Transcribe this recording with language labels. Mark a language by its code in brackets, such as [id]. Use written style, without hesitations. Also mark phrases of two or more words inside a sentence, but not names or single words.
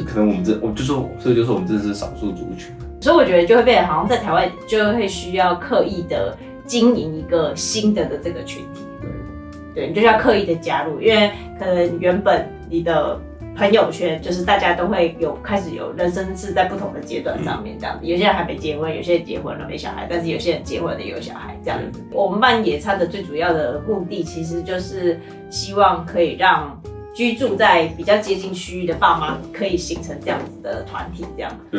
[zh] 可能所以就說我們真的是少數族群。所以我覺得就會變得好像在台灣就會需要刻意的經營一個新的這個群體。對，你就需要刻意的加入，因為可能原本你的朋友圈，就是大家都會開始有人生是在不同的階段上面這樣子。有些人還沒結婚，有些人結婚了沒小孩，但是有些人結婚了有小孩這樣子。我們辦野餐的最主要的目的，其實就是希望可以讓居住在比較接近區域的爸媽可以形成這樣子的團體，這樣。